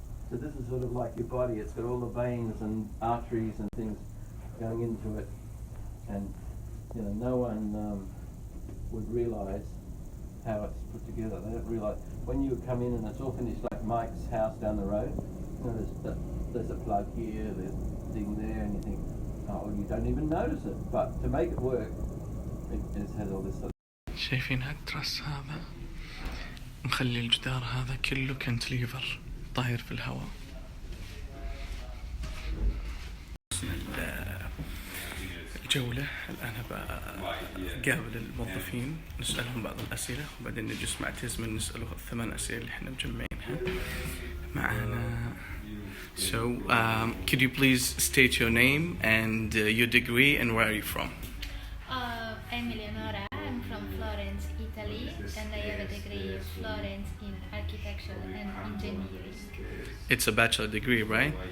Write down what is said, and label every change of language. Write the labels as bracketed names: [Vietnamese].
[English] So this is sort of like your body. It's got all the veins and arteries and things going into it, and no one would realise how it's put together. They don't realise when you come in and it's all finished, like Mike's house down the road. There's a plug here, there's a thing there, and you think, oh, you don't even notice it. But to make it work, it has all this sort of. [Arabic] شايفين هالترس هذا مخلي الجدار هذا كله كنتليفر طاير في الهواء. الجولة الآن بقابل الموظفين نسألهم بعض الأسئلة، وبعدين نجلس مع تزمن نسأله 8 أسئلة اللي احنا مجمعينها معانا. [English] So, could you please state your name and your degree and where are you from? I'm Eleonora. I'm from Florence, Italy, and I have a degree in Florence in architecture and engineering. It's a bachelor degree, right?